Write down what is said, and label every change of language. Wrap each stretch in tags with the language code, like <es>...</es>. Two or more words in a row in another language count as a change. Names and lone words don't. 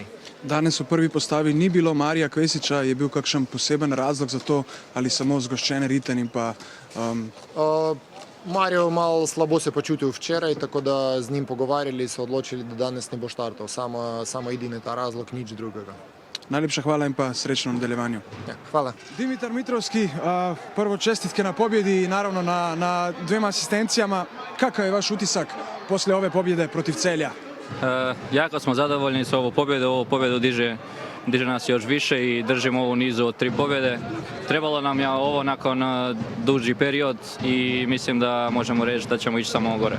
<sl>Danes v prvi postavi ni bilo Marija Kvesiča, je bil kakšen poseben razlog za to ali samo zgoščen ritem in pa... Marijo malo slabo se počutil včeraj, tako da z njim pogovarjali, so odločili, da danes ne bo štartal. Samo edini ta razlog, nič drugega. Najlepša hvala in pa srečno v nadaljevanju. Ja, hvala.</sl> <hr>Dimitar Mitrovski, prvo čestitke na pobjedi i naravno na dvema asistencijama. Kakav je vaš utisak poslije ove pobjede protiv Celja? Jako smo zadovoljni s ovu pobjedu. Ovu pobjedu diže nas još više i držimo ovu nizu od 3 pobjede. Trebalo nam je ovo nakon duži period i mislim da možemo reći da ćemo ići samo gore.</hr>